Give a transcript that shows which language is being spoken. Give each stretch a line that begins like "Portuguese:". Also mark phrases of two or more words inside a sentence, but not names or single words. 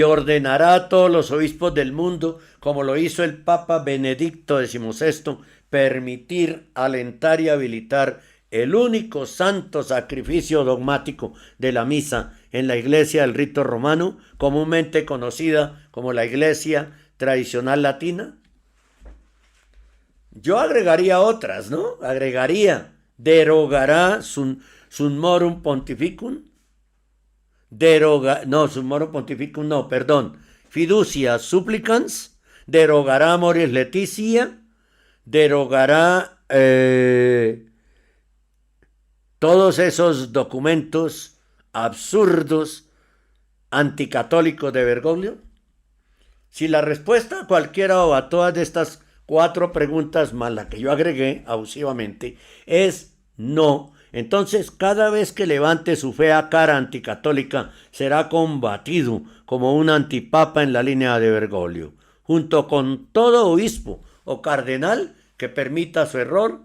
Spanish: ordenará a todos los obispos del mundo, como lo hizo el Papa Benedicto XVI, permitir, alentar y habilitar el único santo sacrificio dogmático de la misa en la Iglesia del Rito Romano, comúnmente conocida como la Iglesia tradicional latina. Yo agregaría otras, ¿no? Derogará Summorum Pontificum. Fiducia Supplicans. Derogará Amoris Laetitia. Derogará todos esos documentos absurdos anticatólicos de Bergoglio. Si la respuesta a cualquiera o a todas de estas 4 preguntas más la que yo agregué abusivamente es no, entonces cada vez que levante su fea cara anticatólica será combatido como un antipapa en la línea de Bergoglio, junto con todo obispo o cardenal que permita su error.